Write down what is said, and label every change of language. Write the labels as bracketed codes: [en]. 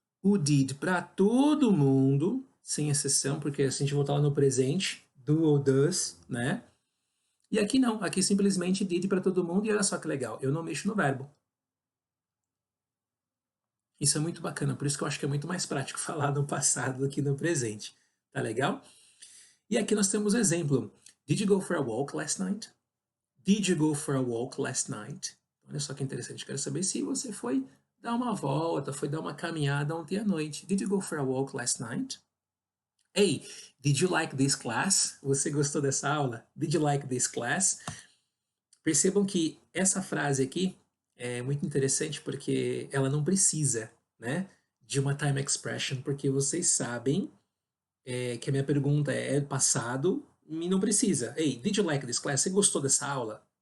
[pt] O did para todo mundo, sem exceção, porque assim a gente voltar lá no presente, do ou does, né? E aqui não, aqui simplesmente did para todo mundo e olha só que legal, eu não mexo no verbo. Isso é muito bacana, por isso que eu acho que é muito mais prático falar no passado do que no presente. Tá legal? E aqui nós temos o exemplo. [en] Did you go for a walk last night? Did you go for a walk last night? [pt] Olha só que interessante. Quero saber se você foi dar uma volta, foi dar uma caminhada ontem à noite. [en] Did you go for a walk last night? Hey, did you like this class? [pt] Você gostou dessa aula? [en] Did you like this class? [pt] Percebam que essa frase aqui é muito interessante porque ela não precisa, né, de uma time expression, porque vocês sabem que a minha pergunta é passado e não precisa. [en] Hey, did you like this class? [pt] Você gostou dessa aula?